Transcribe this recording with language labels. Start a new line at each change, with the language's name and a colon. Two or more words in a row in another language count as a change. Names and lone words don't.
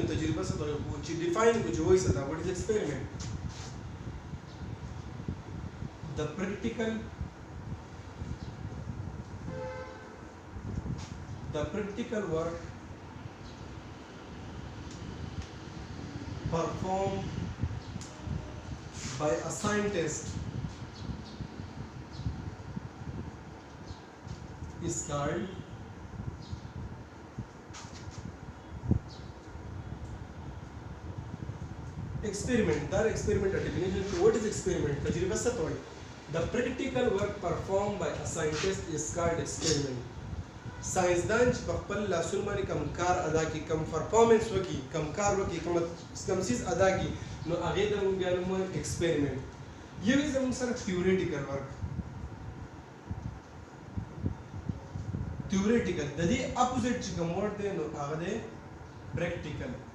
Pashto: تجربه څه ته وایي چې ډیفاین کو چې وایي څه دا
English: what is experiment the practical work performed by a scientist is called experiment. That experiment definition. What is experiment?
Pashto: تجربه څه ته وایي.
English: The practical work performed by a scientist is called experiment.
Pashto: ساينسدان چې په خپل لاسونو باندې کوم کار ادا کړي، کوم پرفارمنس وکړي، کوم کار وکړي، کوم څیز ادا کړي، نو هغې ته موږ بیا نوموو ایکسپیریمنټ. یو یې زموږ سره
English: theoretical work,
Pashto: تیوریټیکل د دې اپوزیټ چې کوم ورډ دی نو هغه دی پریکټیکل.